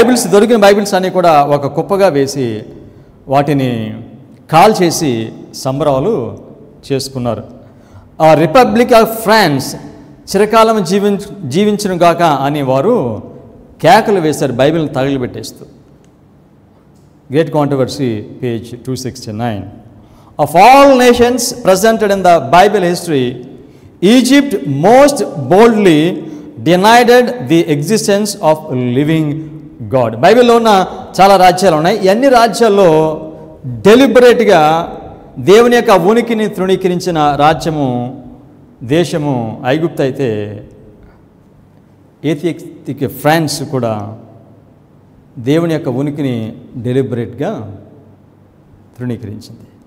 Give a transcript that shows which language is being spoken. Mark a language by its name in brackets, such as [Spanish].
[Telugu] దొరికిన బైబిల్స్ అన్నీ కూడా ఒక కుప్పగా వేసి వాటిని కాల్ చేసి సంబరాలు చేసుకున్నారు. ఆ రిపబ్లిక్ ఆఫ్ ఫ్రాన్స్ చిరకాలం జీవించును గాక అని వారు కేకలు వేశారు, బైబిల్ని తగిలిపెట్టేస్తూ. [English] Great controversy, page 269. Of all nations presented in the Bible history, Egypt most boldly denied the existence of living God. [Telugu] బైబిల్లో ఉన్న చాలా రాజ్యాలు ఉన్నాయి. అన్ని రాజ్యాల్లో డెలిబరేట్గా దేవుని యొక్క ఉనికిని తృణీకరించిన రాజ్యము, దేశము ఐగుప్తు అయితే, ఏథియోపిక్ ఫ్రాన్స్ కూడా దేవుని యొక్క ఉనికిని డెలిబరేట్గా తృణీకరించింది.